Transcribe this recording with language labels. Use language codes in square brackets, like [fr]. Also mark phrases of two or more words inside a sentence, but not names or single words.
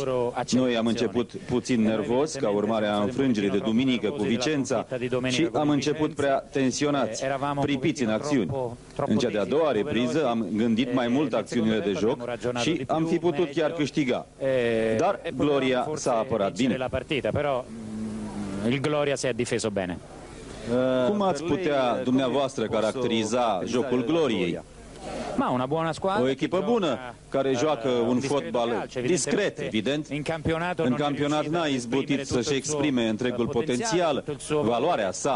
[ro] Noi am început puțin nervos ca urmare a înfrângerii de duminică cu Vicența și am început prea tensionați, pripiți în acțiuni. În cea de-a doua repriză am gândit mai mult acțiunile de joc și am fi putut chiar câștiga. Dar Gloria s-a apărat bine. [it] Il Gloria si è difeso bene. [ro] Cum ați putea dumneavoastră caracteriza jocul Gloriei? O echipă bună, care joacă un fotbal discret, evident. În campionat n-a izbutit să-și exprime întregul potențial, valoarea sa.